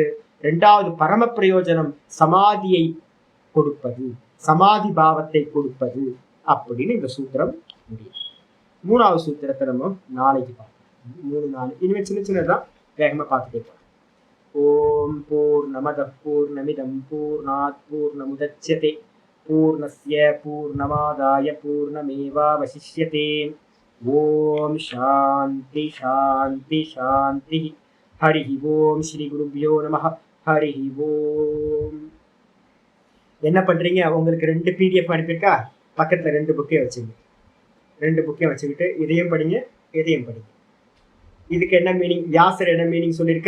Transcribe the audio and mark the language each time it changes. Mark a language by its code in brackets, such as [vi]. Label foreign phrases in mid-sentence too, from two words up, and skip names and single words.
[ta] இரண்டாவது பரம பிரயோஜனம் சமாதியை கொடுப்பது, சமாதி பாவத்தை கொடுப்பது அப்படின்னு இந்த சூத்திரம் முடியும். மூணாவது சூத்திரத்தை நம்ம நாளைக்கு பார்ப்போம். 3-4 இனிமே சின்ன சின்னதான் வேகமா பார்த்துட்டே போறோம். [sa] ओम् पूर्णमदः पूर्णमिदं पूर्णात् पूर्णमुदच्यते पूर्णस्य पूर्णमादाय पूर्णमेवावशिष्यते. ओम् शान्ति शान्ति शान्ति. हरि ओम् श्री गुरुभ्यो नमः। हरि ओम्. [ta] என்ன பண்றீங்க? உங்களுக்கு 2 PDF அனுப்பியிருக்கா? பக்கத்துல 2 புக்கையும் வச்சுங்க. 2 புக்கையும் வச்சுக்கிட்டு இதையும் படிங்க, இதையும் படிங்க. இதுக்கு என்ன மீனிங்? வியாசர் என்ன மீனிங் சொல்லியிருக்க?